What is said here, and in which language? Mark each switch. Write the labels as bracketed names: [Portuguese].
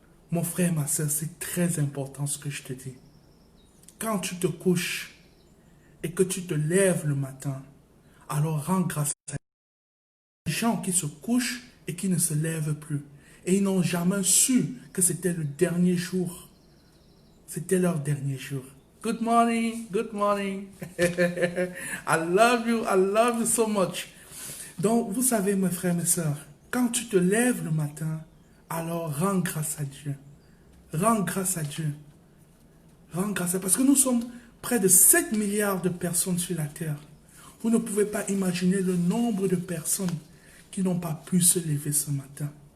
[French] Mon frère, ma soeur, c'est très important ce que je te dis. Quand tu te couches et que tu te lèves le matin, alors rends grâce à Dieu. Les gens qui se couchent et qui ne se lèvent plus. Et ils n'ont jamais su que c'était le dernier jour. C'était leur dernier jour. [English] Good morning, good morning. I love you so much. [French] Donc, vous savez, mes frères, mes sœurs, quand tu te lèves le matin, alors rends grâce à Dieu. Rends grâce à Dieu. Rends grâce à Dieu. Parce que nous sommes près de 7 milliards de personnes sur la terre. Vous ne pouvez pas imaginer le nombre de personnes qui n'ont pas pu se lever ce matin.